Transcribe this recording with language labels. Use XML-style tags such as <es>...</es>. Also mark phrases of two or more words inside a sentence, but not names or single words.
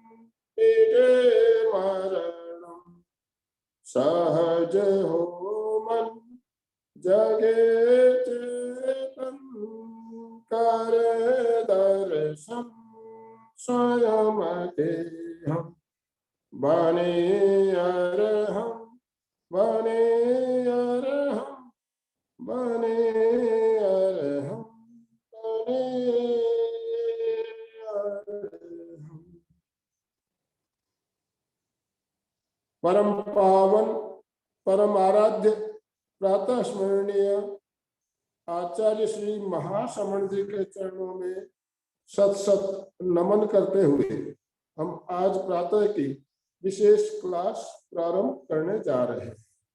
<hi>मरणं सहज हो मन जगे चेतन करे दर्शन स्वयं के हम बने अरहं बने अरहं बने अरहं बने अरहं। परम पावन परम आराध्य प्रातः स्मरणीय आचार्य श्री महाश्रमण जी के चरणों में सत सत नमन करते हुए हम आज प्रातः की विशेष क्लास प्रारंभ करने जा रहे हैं।</hi>